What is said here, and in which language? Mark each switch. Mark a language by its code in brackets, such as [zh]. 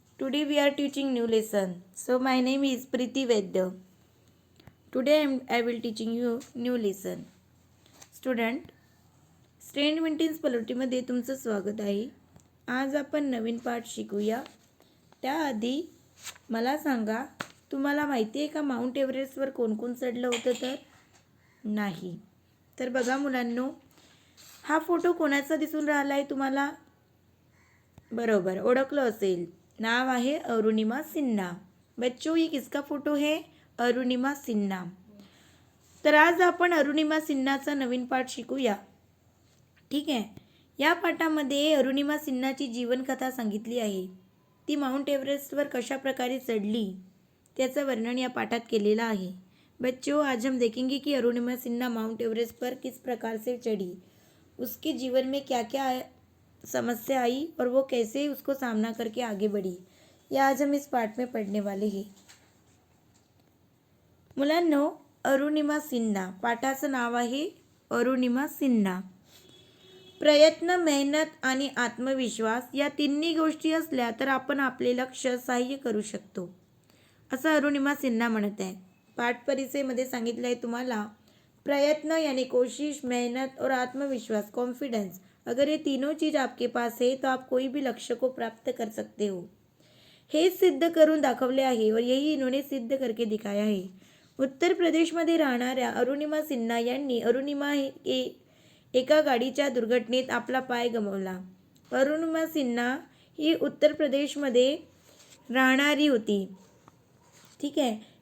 [en] Today we are teaching new lesson. So my name is Preeti Vaidya. Today I will teaching you new lesson. [mr] Student, स्ट्रेंड maintains पलोटीमध्ये तुमचं स्वागत आहे. आज आपण नवीन पाठ शिकूया. त्याआधी मला सांगा, तुम्हाला माहिती आहे का माउंट एव्हरेस्टवर कोण कोण चढलं होतं तर? नाही. तर बघा मुलांनो, हा फोटो कोणाचा दिसून राहिला आहे तुम्हाला? बरोबर, ओळखलं असेल. नाव आहे अरुणिमा सिन्हा. [hi] बच्चों, ये किसका फोटो है? अरुणिमा सिन्हा. [mr] तर आज आपण अरुणिमा सिन्हाचा नवीन पाठ शिकूया. ठीक आहे. या पाठामध्ये अरुणिमा सिन्हाची जीवनकथा सांगितली आहे. ती माउंट एव्हरेस्टवर कशा प्रकारे चढली त्याचं वर्णन या पाठात केलेलं आहे. [hi] बच्चों, आज हम देखेंगे कि अरुणिमा सिन्हा माउंट एवरेस्ट पर किस प्रकार से चढ़ी, उसके जीवन में क्या क्या समस्या आई और वो कैसे उसको सामना करके आगे बढ़ी, यह आज हम इस पाठ में पढ़ने वाले हैं. [mr] मुलांनो, अरुणिमा सिन्हा, पाठाचं नाव आहे अरुणिमा सिन्हा. प्रयत्न, मेहनत आणि आत्मविश्वास या तिन्ही गोष्टी असल्या तर आपण आपले लक्ष्य साध्य करू शकतो, असं अरुणिमा सिन्हा म्हणत आहे. पाठ परिचयमध्ये सांगितलं आहे तुम्हाला, [hi] प्रयत्न यानी कोशिश, मेहनत और आत्मविश्वास, कॉन्फिडेंस, अगर ये तीनों चीज़ आपके पास है तो आप कोई भी लक्ष्य को प्राप्त कर सकते हो. [mr] हे सिद्ध करून दाखवले आहे [hi] और यही इन्होंने सिद्ध करके दिखाया है. [mr] उत्तर प्रदेशमध्ये राहणाऱ्या अरुणिमा सिन्हा यांनी एका गाडीच्या दुर्घटनेत आपला पाय गमावला. अरुणिमा सिन्हा ही उत्तर प्रदेशमध्ये राहणारी होती. ठीक आहे.